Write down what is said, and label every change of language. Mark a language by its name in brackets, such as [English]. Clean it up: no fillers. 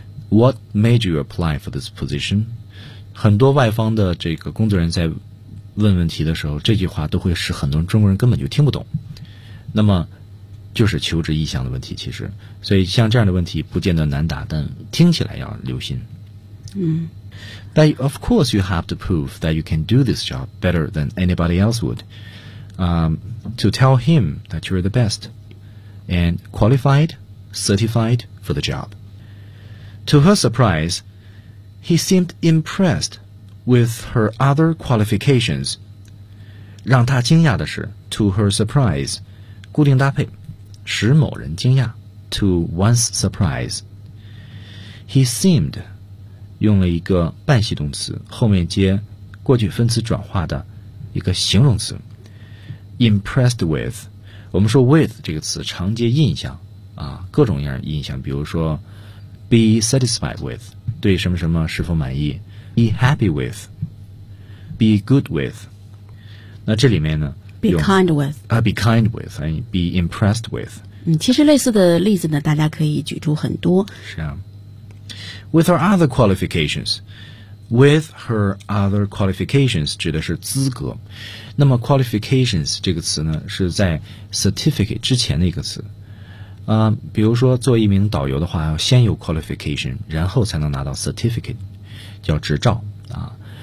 [English] What made you apply for this position? [Chinese] 很多外方的这个工作人员在问问题的时候，这句话都会使很多中国人根本就听不懂。那么，就是求职意向的问题，其实。所以像这样的问题不见得难答，但听起来要留心。嗯。 [English] That you, of course you have to prove that you can do this job better than anybody else would. To tell him that you're the best and qualified, certified for the job. To her surprise,He seemed impressed with her other qualifications. [Chinese] 让他惊讶的是 [English] to her surprise, [Chinese] 固定搭配，使某人惊讶 [English] to one's surprise. He seemed, [Chinese] 用了一个半系动词，后面接过去分词转化的一个形容词 impressed with. 我们说 with 这个词常接印象啊，各种样印象，比如说 [English] be satisfied with. [Chinese] 对什么什么是否满意 ？ [English] Be happy with, be good with。 [Chinese] 那这里面呢 [English] ？Be kind with。 Be kind with, and be impressed with。 [Chinese] 嗯，其实类似的例子呢，大家可以举出很多。是啊。 [English] With her other qualifications, with her other qualifications [Chinese] 指的是资格。那么 qualifications 这个词呢，是在 certificate 之前的一个词。比如说做一名导游的话，要先有 qualification， 然后才能拿到 certificate， 叫执照啊。